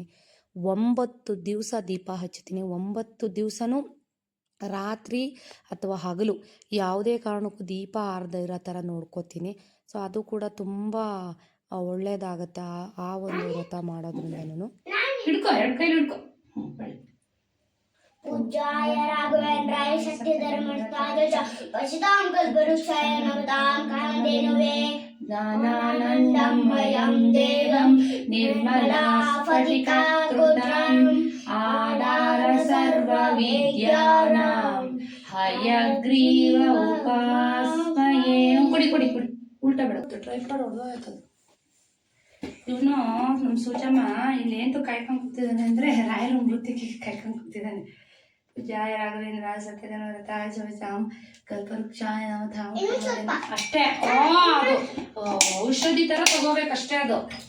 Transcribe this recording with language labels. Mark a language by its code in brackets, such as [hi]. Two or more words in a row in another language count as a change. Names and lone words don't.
[kn] 9 ದಿವಸ ದೀಪ ಹಚ್ತೀನಿ. 9 ದಿವಸನೂ ರಾತ್ರಿ ಅಥವಾ ಹಗಲು ಯಾವುದೇ ಕಾರಣಕ್ಕೂ ದೀಪ ಆರದೇ ಇರೋ ಥರ ನೋಡ್ಕೋತೀನಿ. ಸೊ ಅದು ಕೂಡ ತುಂಬ ಒಳ್ಳೆಯದಾಗತ್ತೆ ಆ ಒಂದು ವ್ರತ ಮಾಡೋದ್ರಿಂದನೂ. ಹಿಡ್ಕೊ, ಎರಡು ಕೈಲಿ ಹಿಡ್ಕೊ. [sa] पूज्याय राघवेन्द्राय सत्यधर्मस्थाय च पश्यतां कल्पवृक्षाय नमतां कामधेनवे ज्ञानानन्दं मयं देवं निर्मलास्फटिकाकृतिम् आधार सर्वविद्यानां हयग्रीव उपास्महे. [kn] ಕುಡಿ ಉಲ್ಟಾ ಬಿಡುತ್ತೆ, ಟ್ರೈಪಾಡ್ ಹೊಡೆದೋಯ್ತದೆ. ಇವನು ನಮ್ಮ ಸೂಚಮ್ಮ ಇಲ್ಲೇಂತೂ ಕಾಯ್ಕೊಂಡು ಕೂತಿದ್ದಾನೆ ಅಂದರೆ ರಾಯರ ಮೃತಿಗೆ ಕಾಯ್ಕೊಂಡು ಕೂತಿದ್ದಾನೆ. [sa] ಪೂಜ್ಯಾಯ ರಾಘವೇಂದ್ರ ಸತ್ಯಧರ್ಮರತಾಯ ಜೋಜಾಂ ಕಲ್ಪವೃಕ್ಷಾಯ ನಮತಾಂ. [kn] ಅಷ್ಟೇ, ಅದು ಔಷಧಿ ಥರ ತಗೋಬೇಕಷ್ಟೇ. ಅದು